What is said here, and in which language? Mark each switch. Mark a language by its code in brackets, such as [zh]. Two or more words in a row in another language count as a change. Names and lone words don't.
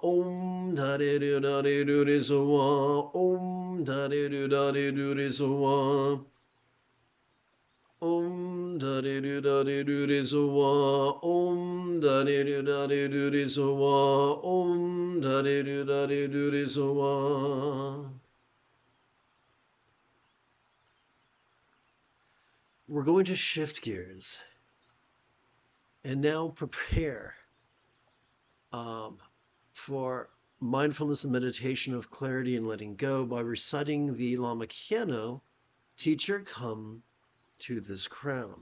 [en] Om da de do da de do de so wa. Om da de do da de do de so wa. Om da de do da de do de so wa. Om da de do da de do de so wa. Om da de do da de do de so wa. We're going to shift gears and now prepare for mindfulness and meditation of clarity and letting go by reciting the Lama Kieno, Teacher, come to this crown.